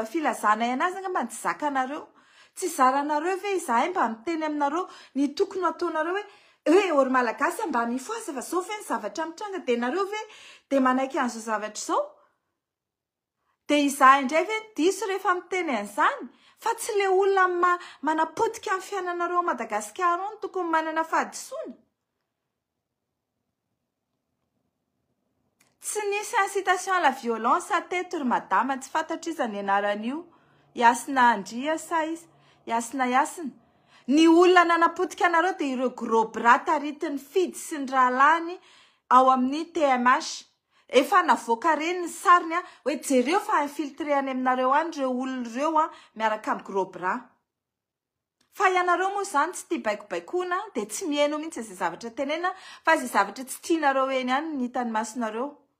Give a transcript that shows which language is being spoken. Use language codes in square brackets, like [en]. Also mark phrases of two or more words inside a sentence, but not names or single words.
[mg] filazana anazy nga mba tsy zakanareo tsy zaranareo ve izahay mba miteny aminareo ny tokony ataonareo hoe ory malagasy mba mifoasa fa zao ve ny zavatra mitranga de nareo ve de manaiky an'izao zavatra zao de izahay indray ve diso rehefa miteny an'izany fa tsy le olona manapotika amin'ny fiainanareo Madagasikara no tokony manana fahadisoana tsy nisy [fr] incitation à la violence [mg] teto ry madama tsy fantatra izy ny anaran'io Yasina Andria sa izy Yasina ny olona nanapotika anareo de ireo [fr] gros bras [mg] taritiny fidy sy ny rahalany ao amin'ny TMH efa navoaka reny ny sariny hoe jereo fa infiltré any aminareo any reo olona reo miaraka amin'ny [fr] gros bras [mg] fa ianareo moa zany tsy tia baikobaikona de tsy mihaino mihitsy izay zavatra tenena fa izay zavatra tsy tianareo eny any ny hitany masonareo